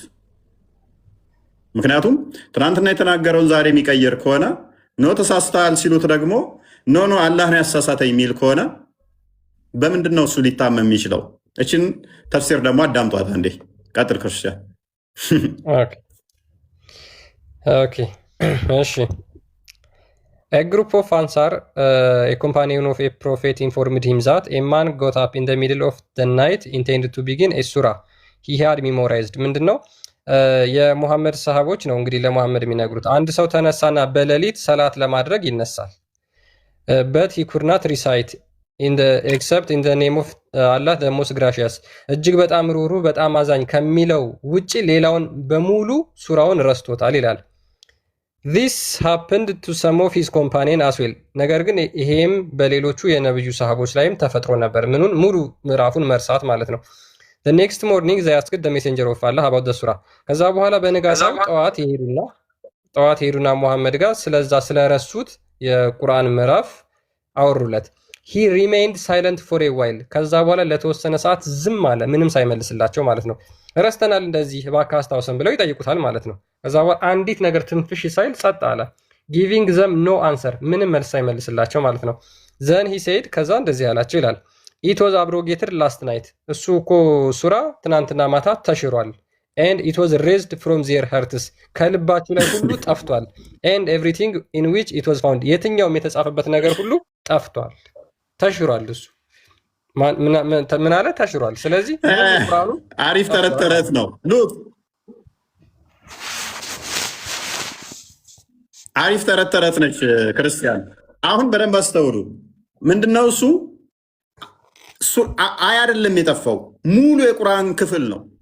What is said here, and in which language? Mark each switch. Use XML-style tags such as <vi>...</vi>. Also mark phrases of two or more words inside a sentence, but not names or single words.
<am>ምክንያቱም ትናንትና የተናገረውን ዛሬ የሚቀይር ከሆነ ኖ ተሳስተሃል ሲሉት ደግሞ ኖ አላህ ነው ያሳሳተኝ የሚል ከሆነ በምንድን ነው እሱ ሊታመም የሚችለው? እችን ተፍሲር ደግሞ አዳምጧት አንዴ። ቀጥል ክርስቲያን።</am> <en>ኦኬ እሺ A group of Ansar, a companion of a prophet, informed him that a man got up in the middle of the night intended to begin a surah he had memorized.</en> <am>ምንድን ነው የሙሐመድ ሰሃቦች ነው እንግዲህ ለሙሐመድ የሚነግሩት። አንድ ሰው ተነሳና በሌሊት ሰላት ለማድረግ ይነሳል።</am> <en>but he could not recite except in the name of Allah the most gracious</en> <am>እጅግ በጣም ሩህሩህ በጣም አዛኝ ከሚለው ውጪ ሌላውን በሙሉ ሱራውን ረስቶታል ይላል።</am> <en>This happened to some of his companions as well.</en> <am>ነገር ግን ይሄም በሌሎቹ የነብዩ ሰሃቦች ላይም ተፈጥሮ ነበር። ምኑን ሙሉ ምዕራፉን መርሳት ማለት ነው።</am> <en>The next morning they asked the messenger of Allah about the surah.</en> <am>ከዛ በኋላ በንጋታው ጠዋት ሄዱና ሙሐመድ ጋር ስለዛ ስለረሱት የቁርአን ምዕራፍ አወሩለት።</am> <en>He remained silent for a while.</en> <am>ከዛ በኋላ ለተወሰነ ሰዓት ዝም አለ፣ ምንም ሳይመልስላቸው ማለት ነው። ረስተናል እንደዚህ እባክህ አስታውሰን ብለው ይጠይቁታል ማለት ነው። ከዛ በኋላ አንዲት ነገር ትንፍሽ ሳይል ጸጥ አለ።</am> <en>giving them no answer</en> <am>ምንም መልስ ሳይመልስላቸው ማለት ነው።</am> <en>then he said</en> <am>ከዛ እንደዚህ አላቸው ይላል</am> <en>it was abrogated last night</en> <am>እሱ እኮ ሱራ ትናንትና ማታ ተሽሯል</am> <en>and it was erased from their hearts</en> <am>ከልባቸው ላይ ሁሉ ጠፍቷል</am> <en>and everything in which it was found</en> <am>የትኛውም የተጻፈበት ነገር ሁሉ ጠፍቷል ተሽሯል እሱ ምን አለ ተሽሯል። ስለዚህ ቁርአኑ አሪፍ ተረት ነው። ሉክ አሪፍ ተረት ነች ክርስቲያን። አሁን በደንብ አስተውሉ። ምንድነው እሱ አይ አይደለም የጠፋው ሙሉ የቁርአን ክፍል ነው።</am>